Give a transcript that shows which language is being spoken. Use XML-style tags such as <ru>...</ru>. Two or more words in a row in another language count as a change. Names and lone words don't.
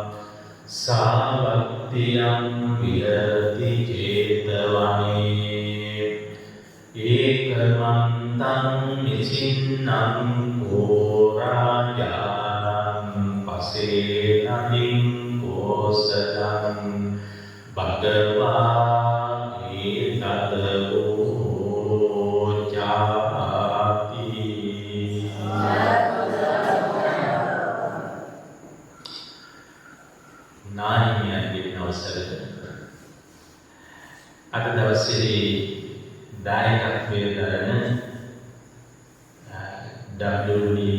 <pi>සාවත්තියං විහෙරති චේතවනේ ඒකමන්තං නිසින්නං කෝරාජානං පසේනදින් කෝසලං භගවා ඒතදෝ ජාති.</pi> <si>නායකයන්ගේ අවසරද අද දවසේ දායකත්වයේ දරන WD</si>